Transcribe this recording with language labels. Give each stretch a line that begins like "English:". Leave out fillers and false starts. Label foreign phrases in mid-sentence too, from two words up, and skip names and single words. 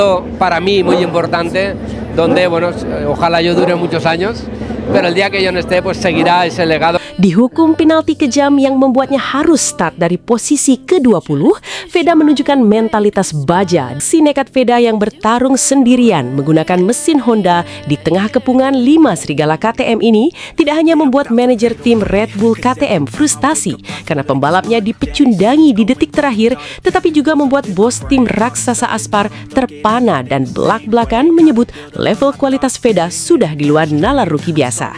Spanish: Para mí muy importante, donde bueno, ojalá yo dure muchos años, pero el día que yo no esté, pues seguirá ese legado.
Indonesian: Dihukum penalti kejam yang membuatnya harus start dari posisi ke-20, Veda menunjukkan mentalitas baja. Si nekat Veda yang bertarung sendirian menggunakan mesin Honda di tengah kepungan 5 serigala KTM ini tidak hanya membuat manajer tim Red Bull KTM frustasi karena pembalapnya dipecundangi di detik terakhir, tetapi juga membuat bos tim raksasa Aspar terpana dan belak-belakan menyebut level kualitas Veda sudah di luar nalar rookie biasa.